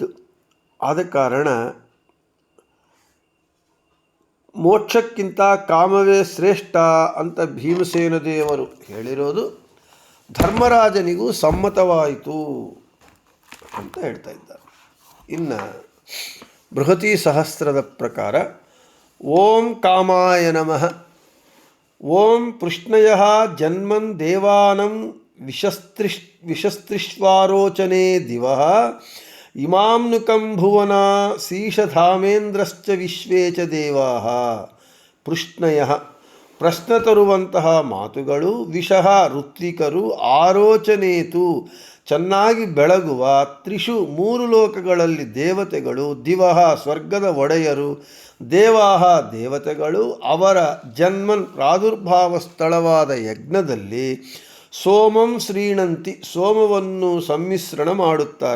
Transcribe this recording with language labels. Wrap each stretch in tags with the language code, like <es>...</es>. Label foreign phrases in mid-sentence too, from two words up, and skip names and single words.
<kn>ಆದ ಕಾರಣ ಮೋಕ್ಷಕ್ಕಿಂತ ಕಾಮವೇ ಶ್ರೇಷ್ಠ ಅಂತ ಭೀಮಸೇನ ದೇವರು ಹೇಳಿರೋದು ಧರ್ಮರಾಜನಿಗೂ ಸಮ್ಮತವಾಯಿತು ಅಂತ ಹೇಳ್ತಾ ಇದ್ದಾರೆ. ಇನ್ನು ಬೃಹತಿ ಸಹಸ್ರದ ಪ್ರಕಾರ</kn> <sa>ಓಂ ಕಾಮಾಯ ನಮಃ. ಓಂ ಪೃಷ್ಣಯಃ ಜನ್ಮನ್ ದೇವಾನಂ ವಿಶಸ್ತ್ರಿಷ್ವಾರೋಚನೆ ದಿವಃ ಇಮಾಂ ನುಕಂ ಭುವನ ಶೀಶಧಾಮೇಂದ್ರಶ್ಚ ವಿಶ್ವೇ ಚ ದೇವಾಃ.</sa> <kn>ಪೃಷ್ಣಯಃ ಪ್ರಶ್ನ ತರುವಂತಹ ಮಾತುಗಳು, ವಿಷಃ ಋತ್ವಿಕರು, ಆರೋಚನೇತು ಚೆನ್ನಾಗಿ ಬೆಳಗುವ, ತ್ರಿಷು ಮೂರು ಲೋಕಗಳಲ್ಲಿ ದೇವತೆಗಳು, ದಿವಃ ಸ್ವರ್ಗದ ಒಡೆಯರು, ದೇವಾಹ ದೇವತೆಗಳು ಅವರ ಜನ್ಮನ್ ಪ್ರಾದುರ್ಭಾವ ಸ್ಥಳವಾದ ಯಜ್ಞದಲ್ಲಿ</kn> <sa>ಸೋಮಂ ಶ್ರೀಣಂತಿ</sa> <kn>ಸೋಮವನ್ನು ಸಮ್ಮಿಶ್ರಣ ಮಾಡುತ್ತಾರೆ.</kn>